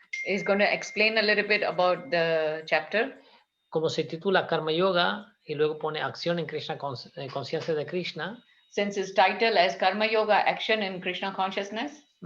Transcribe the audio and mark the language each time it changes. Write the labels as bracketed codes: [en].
[en] He's going to explain a little bit about the chapter. [es] Como se titula Karma Yoga y luego pone Acción en Krishna, conciencia de Krishna. [en] Since his title is Karma Yoga, Action in Krishna Consciousness.